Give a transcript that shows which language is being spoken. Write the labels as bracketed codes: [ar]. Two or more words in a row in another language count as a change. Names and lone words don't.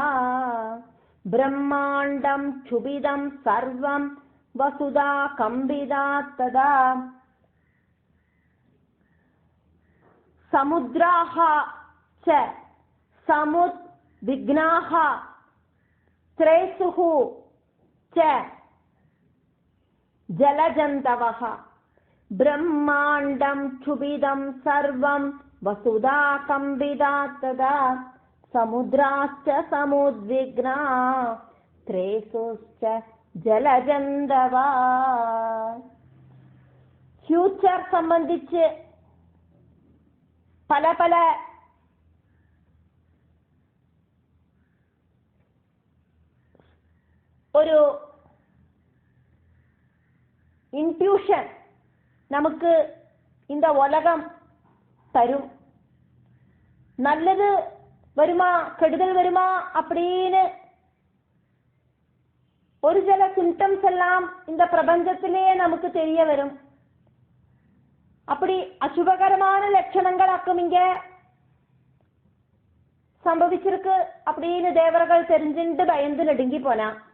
[sa] ब्रह्माण्डं क्षुभितं सर्वं वसुधा कम्पिता तथा समुद्राः च समुद्विग्नाः त्रेसुः च जलजन्तवः. ब्रह्माण्डं क्षुभितं सर्वं वसुधा कम्पिता तथा समुद्राश्च समुद्विग्नाः त्रेसुश्च जलजन्तवः. [ml] ഫ്യൂച്ചർ സംബന്ധിച്ച് പല പല ഒരു ഇൻട്യൂഷൻ നമുക്ക് [ta] இந்த உலகம் தரும். நல்லது வருமா கெடுதல் வருமா அப்படின்னு ஒரு சில சிம்டம்ஸ் எல்லாம் இந்த பிரபஞ்சத்திலேயே நமக்கு தெரிய வரும். அப்படி அசுபகரமான லட்சணங்களாக்கும் இங்க சம்பவிச்சிருக்கு அப்படின்னு தேவர்கள் தெரிஞ்சுட்டு பயந்து நடுங்கி போனா.